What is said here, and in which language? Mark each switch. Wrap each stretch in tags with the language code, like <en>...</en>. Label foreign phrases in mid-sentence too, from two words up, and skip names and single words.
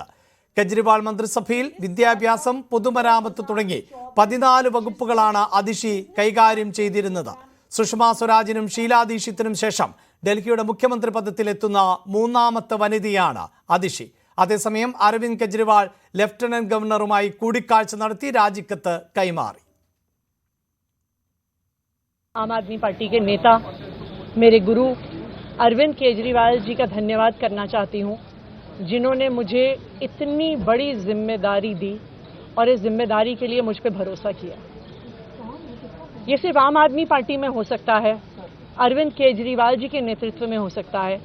<ml>കെജ്രിവാൾ മന്ത്രിസഭയിൽ വിദ്യാഭ്യാസം, പൊതുമരാമത്ത് തുടങ്ങി 14 വകുപ്പുകളാണ് അതിഷി കൈകാര്യം ചെയ്തിരുന്നത്. സുഷമ സ്വരാജിനും ഷീലാ ദീക്ഷിത്തിനും ശേഷം ഡൽഹിയുടെ മുഖ്യമന്ത്രി പദത്തിലെത്തുന്ന 3ാമത്തെ വനിതയാണ് അതിഷി. അതേസമയം അരവിന്ദ് കെജ്രിവാൾ ലഫ്റ്റനന്റ് ഗവർണറുമായി കൂടിക്കാഴ്ച നടത്തി രാജിക്കത്ത് കൈമാറി.</ml> <hi>आम आदमी पार्टी के नेता मेरे गुरु अरविंद केजरीवाल जी का धन्यवाद करना चाहती हूं, जिन्होंने मुझे इतनी बड़ी जिम्मेदारी दी और इस जिम्मेदारी के लिए मुझ पे भरोसा किया. ये सिर्फ आम आदमी पार्टी में हो सकता है, अरविंद केजरीवाल जी के नेतृत्व में हो सकता है.</hi>